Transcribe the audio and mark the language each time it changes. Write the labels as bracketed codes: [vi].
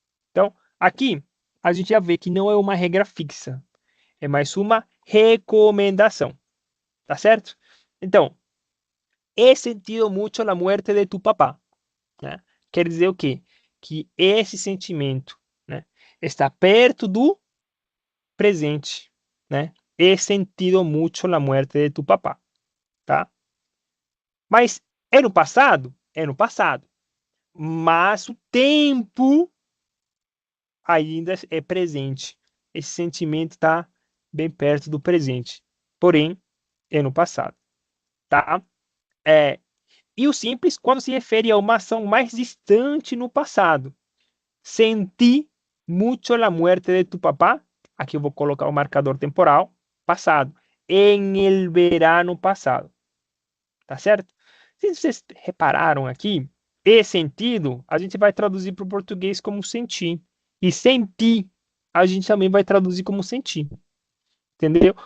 [pt] Então, aqui a gente já vê que não é uma regra fixa, é mais uma recomendação, tá certo? [es] Então, he sentido mucho la muerte de tu papá, né? [pt] Quer dizer o quê? Que esse sentimento, né, está perto do presente, né? [es] He sentido mucho la muerte de tu papá, tá? [pt] Mas é no passado? É no passado. Mas o tempo ainda é presente. Esse sentimento está bem perto do presente, porém é no passado, tá? É, e o simples quando se refere a uma ação mais distante no passado. [es] Senti mucho la muerte de tu papá. [pt] Aqui eu vou colocar o marcador temporal passado. [es] En el verano passado, [pt] tá certo? Se vocês repararam aqui, esse sentido a gente vai traduzir para o português como sentir. E sentir a gente também vai traduzir como sentir. Entendeu?